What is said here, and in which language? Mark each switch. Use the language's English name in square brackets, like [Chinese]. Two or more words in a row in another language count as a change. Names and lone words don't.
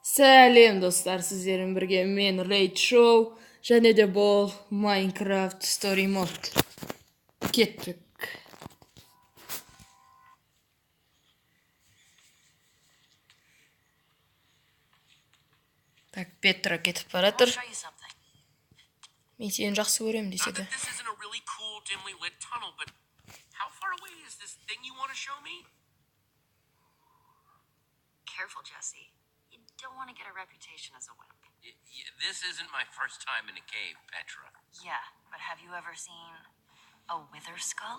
[Kazakh] Сәлем достар, сіздермен бірге мен Рейд Шоу және де бұл Майнкрафт Story Mode. Кеттік. Так, Петра кетіп баратыр. Мен сені жақсы көремін десе де. [English] Careful, Jesse. You don't want to get a reputation as a wimp. This isn't my first time in a cave, Petra. Yeah, but have you ever seen a wither skull?